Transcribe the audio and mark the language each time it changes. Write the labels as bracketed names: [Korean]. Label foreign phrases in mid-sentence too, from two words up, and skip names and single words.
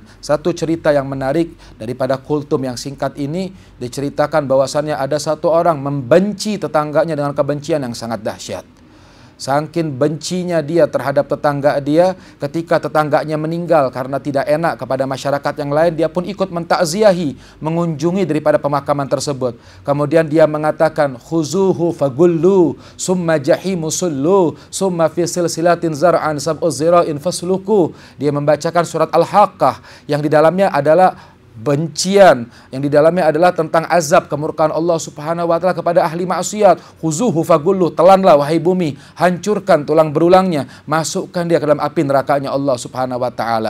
[Indonesian] Satu cerita yang menarik daripada kultum yang singkat ini, diceritakan bahwasannya ada satu orang membenci tetangganya dengan kebencian yang sangat dahsyat. Saking bencinya dia terhadap tetangga dia, ketika tetangganya meninggal karena tidak enak kepada masyarakat yang lain, dia pun ikut mentakziahi, mengunjungi daripada pemakaman tersebut. Kemudian dia mengatakan, [Arabic] خذوه فغلوه ثم الجحيم صلوه ثم في سلسلة ذرعها سبعون ذراعا فاسلكوه. [Indonesian] Dia membacakan surat Al-Haqqah yang di dalamnya adalah bencian, yang di dalamnya adalah tentang azab kemurkaan Allah [Arabic] سبحانه وتعالى [Indonesian] kepada ahli maksiat. [Arabic] خذوه فغلوه, [Indonesian] telanlah wahai bumi, hancurkan tulang berulangnya, masukkan dia ke dalam api nerakanya Allah [Arabic] سبحانه وتعالى.